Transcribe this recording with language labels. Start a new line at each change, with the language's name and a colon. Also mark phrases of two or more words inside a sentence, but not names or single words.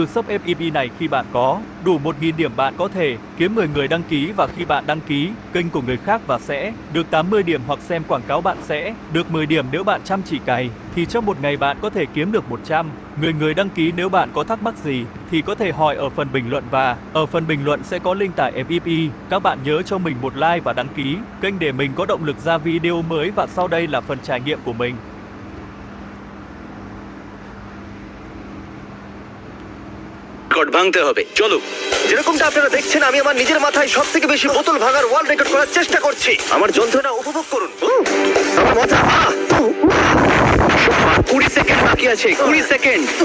Vietnamese: Shop FFP này khi bạn có đủ 1.000 điểm bạn có thể kiếm 10 người đăng ký, và khi bạn đăng ký kênh của người khác và sẽ được 80 điểm, hoặc xem quảng cáo bạn sẽ được 10 điểm nếu bạn chăm chỉ cày, thì trong một ngày bạn có thể kiếm được 100 người đăng ký. Nếu bạn có thắc mắc gì thì có thể hỏi ở phần bình luận, và ở phần bình luận sẽ có link tải FFP. Các bạn nhớ cho mình một like và đăng ký kênh để mình có động lực ra video mới. Và sau đây là phần trải nghiệm của mình.
Bangla: রেকর্ড ভাঙতে হবে, চলো। যেরকমটা আপনারা দেখছেন, আমি আমার নিজের মাথায় সব থেকে বেশি বোতল ভাঙার
English: world record
Bangla: করার চেষ্টা করছি। আমার যন্ত্রণা উপভোগ করুন। আমার মাথা 20 সেকেন্ড বাকি আছে, 20 সেকেন্ড।